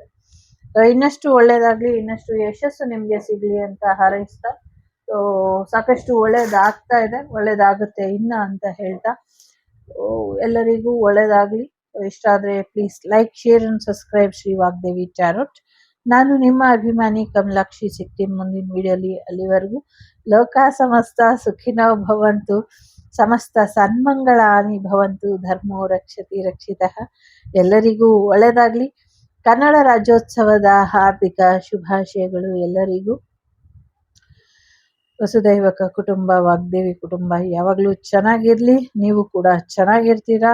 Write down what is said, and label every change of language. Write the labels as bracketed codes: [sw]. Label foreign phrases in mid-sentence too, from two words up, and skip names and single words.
[kn] ಸೊ ಇನ್ನಷ್ಟು ಒಳ್ಳೇದಾಗ್ಲಿ, ಇನ್ನಷ್ಟು ಯಶಸ್ಸು ನಿಮ್ಗೆ ಸಿಗ್ಲಿ ಅಂತ ಹಾರೈಸ್ತಾ, ಸೊ ಸಾಕಷ್ಟು ಒಳ್ಳೇದಾಗ್ತಾ ಇದೆ, ಒಳ್ಳೇದಾಗುತ್ತೆ ಇನ್ನ ಅಂತ ಹೇಳ್ತಾ ಎಲ್ಲರಿಗೂ ಒಳ್ಳೇದಾಗ್ಲಿ. ಇಷ್ಟ ಆದ್ರೆ [en] please like, share and subscribe [kn] ಶ್ರೀ ವಾಗ್ದೇವಿ ಟ್ಯಾರೋಟ್. ನಾನು ನಿಮ್ಮ ಅಭಿಮಾನಿ ಕಮಲಾಕ್ಷಿ. ಸಿಗ್ತೀನಿ ಮುಂದಿನ ವಿಡಿಯೋಲಿ. [sa] ಅಲ್ಲಿವರೆಗೂ ಲೋಕ ಸಮಸ್ತ ಸುಖಿನೋ ಭವಂತು, ಸಮಸ್ತ ಸನ್ಮಂಗಳಾನಿ ಭವಂತು, ಧರ್ಮೋ ರಕ್ಷತಿ ರಕ್ಷಿತಃ. [kn] ಎಲ್ಲರಿಗೂ ಒಳ್ಳೇದಾಗ್ಲಿ. ಕನ್ನಡ ರಾಜ್ಯೋತ್ಸವದ ಹಾರ್ದಿಕ ಶುಭಾಶಯಗಳು ಎಲ್ಲರಿಗೂ. [sa] ವಸುದೈವಕ ಕುಟುಂಬ [kn] ವಾಗ್ದೇವಿ ಕುಟುಂಬ ಯಾವಾಗಲೂ ಚೆನ್ನಾಗಿರಲಿ. ನೀವು ಕೂಡ ಚೆನ್ನಾಗಿರ್ತೀರಾ.